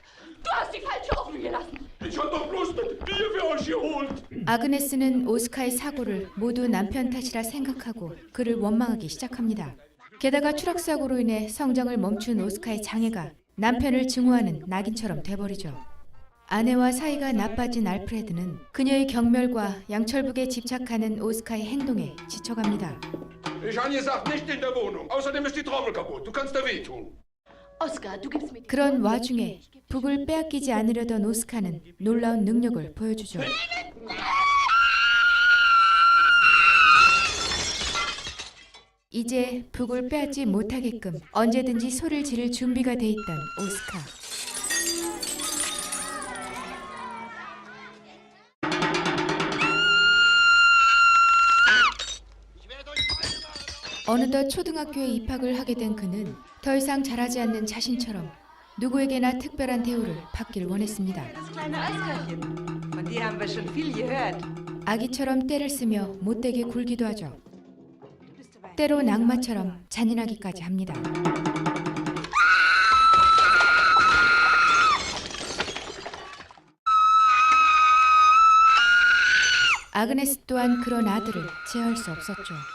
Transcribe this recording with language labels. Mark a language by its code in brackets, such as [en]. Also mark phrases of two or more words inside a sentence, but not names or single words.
[ko] 아그네스는 오스카의 사고를 모두 남편 탓이라 생각하고 그를 원망하기 시작합니다. 게다가 추락사고로 인해 성장을 멈춘 오스카의 장애가 남편을 증오하는 낙인처럼 돼버리죠. 아내와 사이가 나빠진 알프레드는 그녀의 경멸과 양철북에 집착하는 오스카의 행동에 지쳐갑니다. [de] Ich habe gesagt, nicht in der Wohnung. Außerdem ist die Trommel kaputt. Du kannst da wehtun. [ko] 그런 와중에 북을 빼앗기지 않으려던 오스카는 놀라운 능력을 보여주죠. 이제 북을 빼앗지 못하게끔 언제든지 소리를 지를 준비가 돼 있던 오스카. 어느덧 초등학교에 입학을 하게 된 그는 더 이상 자라지 않는 자신처럼 누구에게나 특별한 대우를 받길 원했습니다. [de] Von dir haben wir schon viel gehört. [ko] 아기처럼 떼를 쓰며 못되게 굴기도 하죠. 때로 낙마처럼 잔인하기까지 합니다. 아그네스 또한 그런 아들을 제어할 수 없었죠.